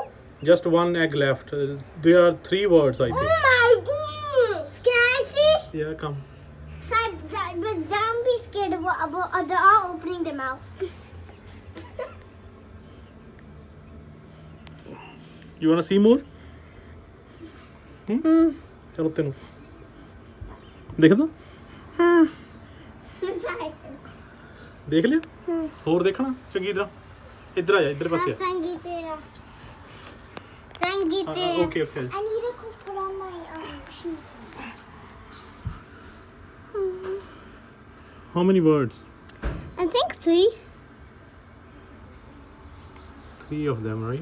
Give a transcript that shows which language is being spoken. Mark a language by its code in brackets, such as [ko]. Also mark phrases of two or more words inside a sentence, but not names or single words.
[en] Just one egg left. There are 3 words, I think. Oh my goodness! Can I see? Yeah, come. But don't be scared about they're all opening their mouth. You wanna see more? [pa] ਚਲੋ ਤੈਨੂੰ ਦੇਖ ਦੋ ਦੇਖ ਲਿਆ ਹੋਰ ਦੇਖਣਾ ਚੰਗੀ ਤਰ੍ਹਾਂ ਇਧਰ ਆ ਜਾ ਇਧਰ ਪਾਸੇ [en] okay okay I need to go put on my shoes. How many words? I think 3. 3 of them, right?